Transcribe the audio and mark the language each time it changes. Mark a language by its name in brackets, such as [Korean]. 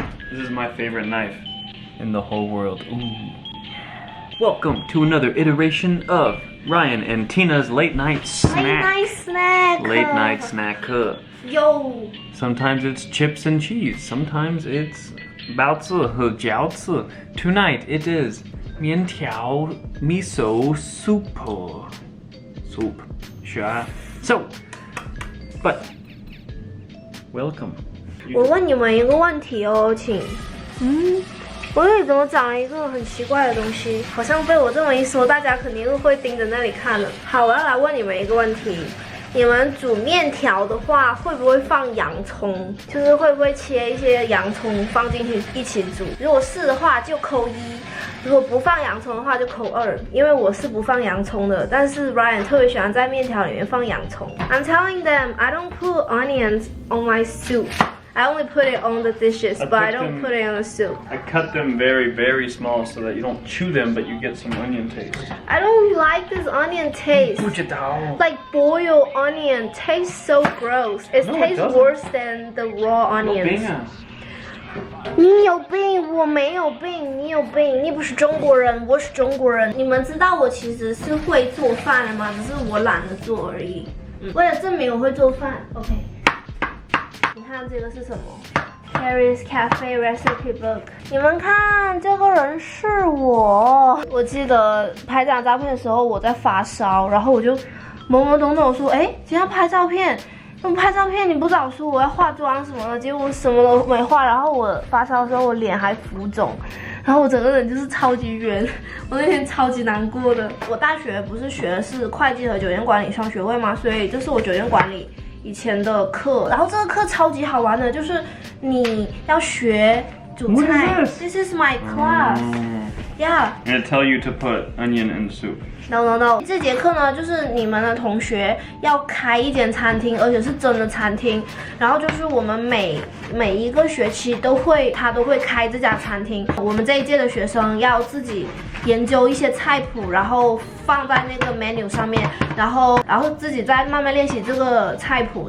[English] This is my favorite knife in the whole world. Ooh. Welcome to another iteration of Ryan and Tina's late night snack. Late night snack. Yo. Sometimes it's chips and cheese. Sometimes it's [Chinese] 包子和饺子. [English] Tonight it is 面条 miso soup. Soup. Sure. So But welcome. [Chinese] 我问你们一个问题哦，请，我这里怎么长了一个很奇怪的东西？好像被我这么一说，大家肯定会盯着那里看了。好，我要来问你们一个问题。你们煮面条的话，会不会放洋葱？就是会不会切一些洋葱放进去一起煮？如果是的话就扣1，如果不放洋葱的话就扣2。因为我是不放洋葱的，但是 Ryan 特别喜欢在面条里面放洋葱。 [English] I'm telling them I don't put onions on my soup. I only put it on the dishes, but I don't put it on the soup. I cut them very, very small so that you don't chew them, but you get some onion taste. I don't like this onion taste. [Chinese] 不知道 [English] Like boiled onion tastes so gross. It No, it tastes doesn't. worse than the raw [Chinese] 有 [English] onions. [Chinese] 病啊！你有病，我没有病，你有病，你不是中国人，我是中国人。你们知道我其实是会做饭的吗？只是我懒得做而已。为了证明我会做饭 ，OK。你看这个是什么 ？Carrie's Cafe Recipe Book。你们看，这个人是我。我记得拍这张照片的时候，我在发烧，然后我就懵懵懂懂说：“哎，今天要拍照片。” 拍照片你不早说我要化妆什么的，结果我什么都没化，然后我发烧的时候我脸还浮肿，然后我整个人就是超级圆，我那天超级难过的。我大学不是学的是会计和酒店管理双学位吗？所以这是我酒店管理以前的课，然后这个课超级好玩的，就是你要学煮菜。 [English] This is my class. Yeah. I'm gonna tell you to put onion in soup. No. [Chinese] 这节课呢，就是你们的同学要开一间餐厅，而且是真的餐厅。然后就是我们每一个学期他都会开这家餐厅。我们这一届的学生要自己研究一些菜谱，然后放在那个 menu 上面，然后自己再慢慢练习这个菜谱。